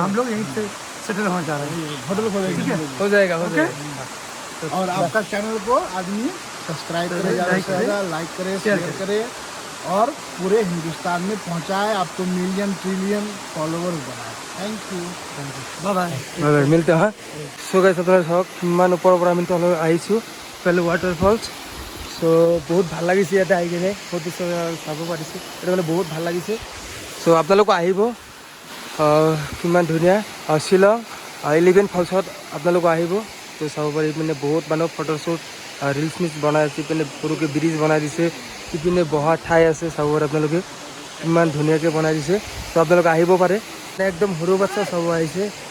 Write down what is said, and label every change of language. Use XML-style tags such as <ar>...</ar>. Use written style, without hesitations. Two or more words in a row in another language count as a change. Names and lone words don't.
<hi>हम लोग यहीं से सेटल होना चाह रहे हैं ठीक है हो जाएगा हो</hi> <en>Okay?</en> <hi>जाएगा और आपका चैनल को आदमी सब्सक्राइब करे, ज़्यादा से ज़्यादा लाइक करे, शेयर करे और पूरे हिंदुस्तान में पहुंचाए, आपको</hi> <en>million trillion followers</en> <hi>बनाए।</hi> <en>thank you. bye bye</en> <as>হয় মিলতে হা চ' গাইছ আপোনাৰ চাওক কিমান ওপৰৰ পৰা আমি তললৈ আহিছোঁ পেলে ৱাটাৰফলছ চ' বহুত ভাল লাগিছে ইয়াতে আহি কিনে ফটো চাব পাৰিছোঁ এইটো মানে বহুত ভাল লাগিছে চ' আপোনালোকো আহিব কিমান ধুনীয়া শ্বিলং 11 ফলছত আপোনালোকো আহিব তো চাব পাৰি মানে বহুত মানুহ</as> <en>photoshoot reels meels</en> <as>বনাই আছে ইপিনে সৰুকৈ ব্ৰিজ বনাই দিছে ইপিনে বহা ঠাই আছে চাব পাৰে আপোনালোকে কিমান ধুনীয়াকৈ বনাই দিছে তো আপোনালোকে আহিব পাৰে একদম সৰু বাচ্চা চাব আহিছে</as>